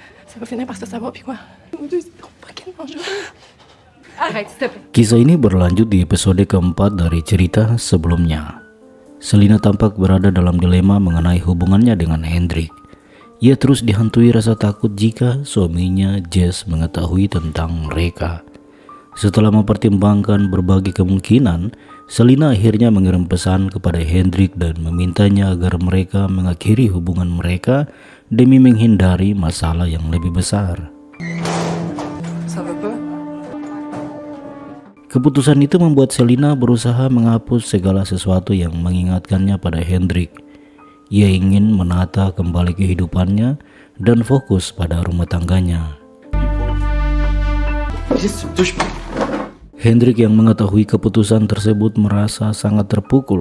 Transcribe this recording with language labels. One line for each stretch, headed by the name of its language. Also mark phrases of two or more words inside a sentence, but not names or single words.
French: Ça va finir par se savoir, puis quoi? Nous deux, c'est trop fucking dangereux. Arrête, s'il te plaît.
Indonesian: Kisah ini berlanjut di episode keempat dari cerita sebelumnya. Selina tampak berada dalam dilema mengenai hubungannya dengan Hendrik. Ia terus dihantui rasa takut jika suaminya Jess mengetahui tentang mereka. Setelah mempertimbangkan berbagai kemungkinan, Selina akhirnya mengirim pesan kepada Hendrik dan memintanya agar mereka mengakhiri hubungan mereka demi menghindari masalah yang lebih besar.
French: Ça va pas?
Indonesian: Keputusan itu membuat Selina berusaha menghapus segala sesuatu yang mengingatkannya pada Hendrik. Ia ingin menata kembali kehidupannya dan fokus pada rumah tangganya. Hendrik yang mengetahui keputusan tersebut merasa sangat terpukul.